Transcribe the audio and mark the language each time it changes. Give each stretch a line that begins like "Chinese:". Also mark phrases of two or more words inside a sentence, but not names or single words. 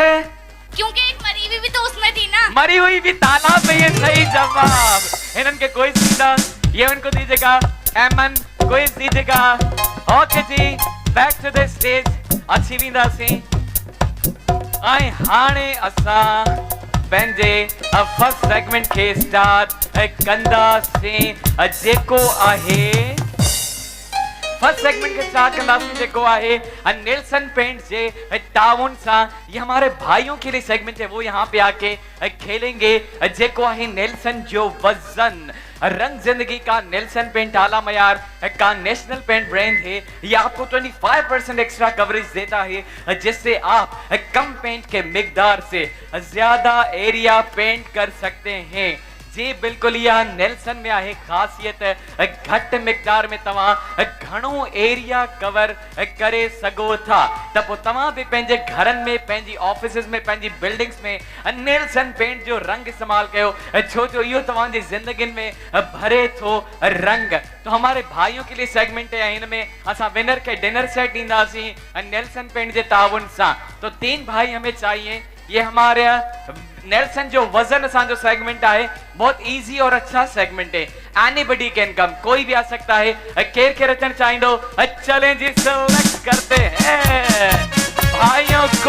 Urdu: کیونکہ ایک مری ہوئی بھی تو اس میں تھی نا. مری ہوئی بھی تالاب میں، یہ صحیح جواب۔ ان کے کوئی سیدھا، یہ ان کو دیجیے گا. ایمن کوئی دیجیے گا۔ اوکے جی,
English: back to the stage.
Sindhi: अच्छी विंदा सी आई हाणे असा पंहिंजे
English: first segment
Sindhi: के स्टार्ट कंदासीं जेको आहे।
English: first segment
Sindhi: के स्टार्ट कंदासीं जेको आहे नेल्सन पेंट जे ताउन सा।
Urdu: یہ ہمارے بھائیوں کے لیے سیگمنٹ ہے، وہ یہاں پہ آ کے کھیلیں گے
Sindhi: जेको आहे नेल्सन जो वजन।
Urdu: رنگ زندگی کا نیلسن پینٹ اعلیٰ معیار کا نیشنل پینٹ برانڈ ہے. یہ آپ کو 25%
English: extra coverage
Urdu: دیتا ہے، جس سے آپ کم پینٹ کے مقدار سے زیادہ
English: area paint
Urdu: کر سکتے ہیں. جی بالکل، یہ
Sindhi: नेल्सन में आहे खासियत। घट मिकदार में तव्हां घणो
English: area cover
Sindhi: करे सघो था। त पोइ तव्हां बि पंहिंजे घरनि में, पंहिंजी ऑफिसिस में, पंहिंजी बिल्डिंग्स में नेल्सन पेंट जो रंग इस्तेमाल कयो, छो जो इहो तव्हांजी जिंदगियुनि में भरे थो रंग।
Urdu: تو ہمارے بھائیوں کے لیے سیگمنٹ ہے,
Sindhi: इनमें असां विनर के
English: dinner set
Sindhi: दींदासीं नेल्सन पेंट जे ताउन सां।
Urdu: تو 3 بھائی ہمیں چاہیے. یہ ہمارے نیلسن
Sindhi: जो वजन जो
Urdu: سیگمنٹ ہے بہت ایزی اور اچھا سیگمنٹ ہے.
English: anybody can come,
Urdu: کوئی بھی آ سکتا ہے. کیر کے رچن چاہیے دو. چلیں جی، سلیکٹ کرتے ہیں بھائیوں کو.